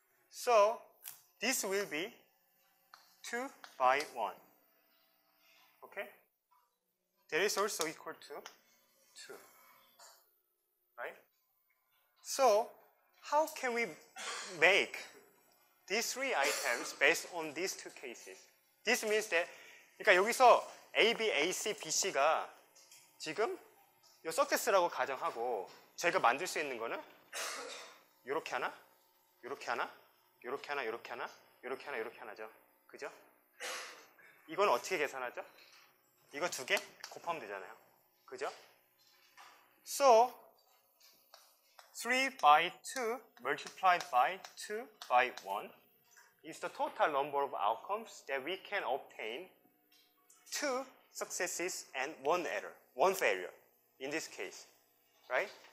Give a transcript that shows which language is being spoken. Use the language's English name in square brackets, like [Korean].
[English] So this will be 2 by 1. Okay? That is also equal to 2. Right? So how can we make these 3 items based on these 2 cases? This means that, [Korean] 그러니까 여기서 A, B, A, C, B, C가 지금 이 석세스라고 가정하고 저희가 만들 수 있는 거는 이렇게 하나, 이렇게 하나, 이렇게 하나, 이렇게 하나, 이렇게 하나, 이렇게 하나죠. 그죠? 이건 어떻게 계산하죠? 이거 2개 곱하면 되잖아요. 그죠? [English] So 3 by 2 multiplied by 2 by 1 is the total number of outcomes that we can obtain 2 successes and 1 error, 1 failure in this case, right?